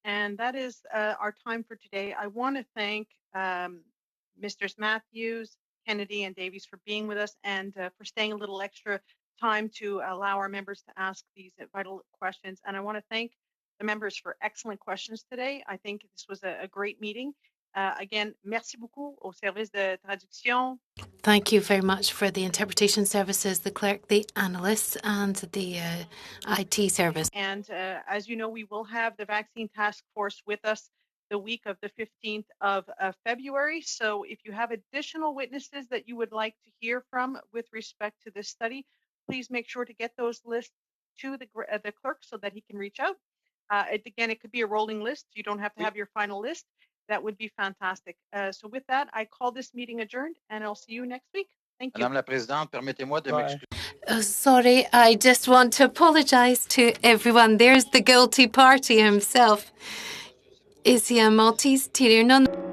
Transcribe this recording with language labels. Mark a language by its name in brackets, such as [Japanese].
[English] And that is our time for today. I want to thank Misters Matthews, Kennedy, and Davies for being with us and for staying a little extra time to allow our members to ask these vital questions. And I want to thank the members for excellent questions today. I think this was a great meeting. Again, [French] merci beaucoup au service de traduction. [English] Thank you very much for the interpretation services, the clerk, the analysts, and the IT service. And as you know, we will have the vaccine task force with us the week of the 15th of February. So if you have additional witnesses that you would like to hear from with respect to this study, please make sure to get those lists to the clerk so that he can reach out. Again, it could be a rolling list. You don't have to have your final list. That would be fantastic. So with that, I call this meeting adjourned, and I'll see you next week. Thank you. [French] Madame la Présidente, permettez-moi de m'excuser. [English] Sorry, I just want to apologize to everyone. There's the guilty party himself. Is he a Maltese terrier? No.